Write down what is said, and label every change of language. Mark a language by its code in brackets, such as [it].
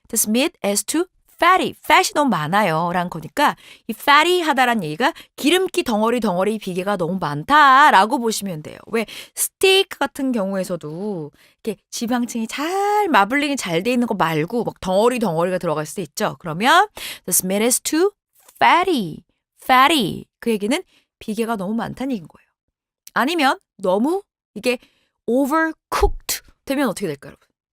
[en] This meat is too fatty. [ko] fat이 너무 많아요. 라는 거니까 이 fatty 하다란 얘기가 기름기 덩어리 비계가 너무 많다라고 보시면 돼요. 왜 스테이크 같은 경우에서도 이렇게 지방층이 잘 마블링이 잘 돼 있는 거 말고 막 덩어리가 들어갈 수도 있죠. 그러면 [en] this meat is too fatty. fatty. [ko] 그 얘기는 비계가 너무 많다는 얘기인 거예요. 아니면 너무 이게 overcooked 되면 어떻게 될까요, 여러분?